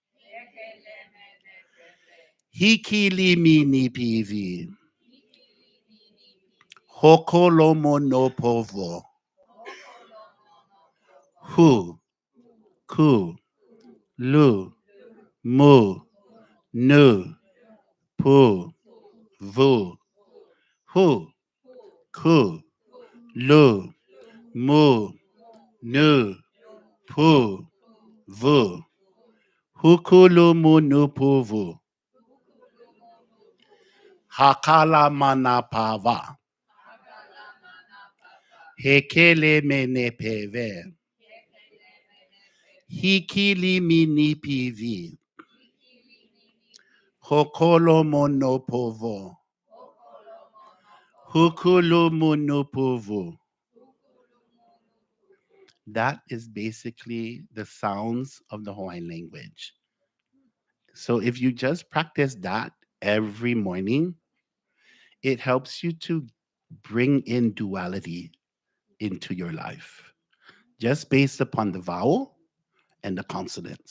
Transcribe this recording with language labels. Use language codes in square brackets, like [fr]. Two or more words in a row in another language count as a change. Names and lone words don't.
[haw] hikili mini pivi, hoko lo mo no po vo, hu, ku, lu, mu, nu, pu, vu, hu, ku, lu, mu, nu, pu, vu, hukulu munu puvu, hakala mana pava, hekele mene peve, hikili mini pivi, hokolo mono povo, hukulu munu puvu. [en] That is basically the sounds of the Hawaiian language. So if you just practice that every morning, it helps you to bring in duality into your life, just based upon the vowel and the consonants.